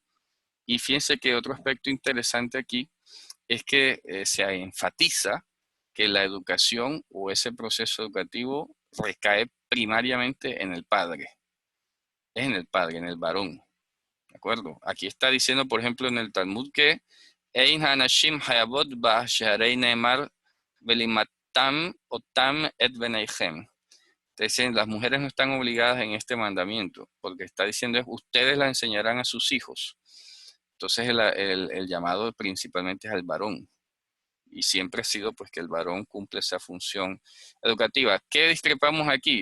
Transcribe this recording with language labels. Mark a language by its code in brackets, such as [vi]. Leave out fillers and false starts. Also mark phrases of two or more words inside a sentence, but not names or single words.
[es] Y fíjense que otro aspecto interesante aquí es que se enfatiza que la educación o ese proceso educativo recae primariamente en el padre. Es en el padre, en el varón. ¿De acuerdo? Aquí está diciendo, por ejemplo, en el Talmud que [he] אין הנשים חייבות בה שהרי נאמר ולמדתם אותם את בניכם. [es] Dicen, las mujeres no están obligadas en este mandamiento, porque está diciendo es, ustedes la enseñarán a sus hijos. Entonces el llamado principalmente es al varón. Y siempre ha sido pues que el varón cumple esa función educativa. ¿Qué discrepamos aquí?